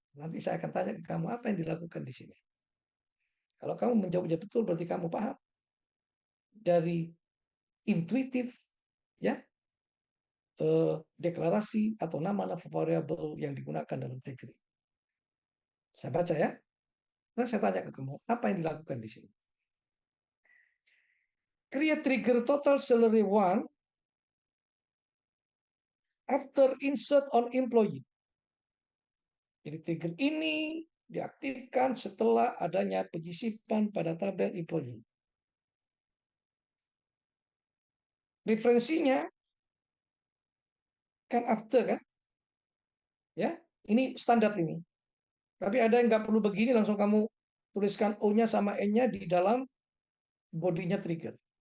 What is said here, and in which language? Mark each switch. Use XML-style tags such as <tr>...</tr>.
<id>Nanti saya akan tanya ke kamu apa yang dilakukan di sini. Kalau kamu menjawabnya betul berarti kamu paham dari intuitif ya deklarasi atau nama-nama variabel yang digunakan dalam trigger. Saya baca ya. Nah, saya tanya ke kamu, apa yang dilakukan di sini?</id> <en>Create trigger total salary one after insert on employee.</en> <id>Jadi trigger ini diaktifkan setelah adanya penyisipan pada tabel employee. Referensinya kan after kan? Ya, ini standar ini. Tapi ada yang nggak perlu begini, langsung kamu tuliskan O-nya sama N-nya di dalam bodinya trigger.</id>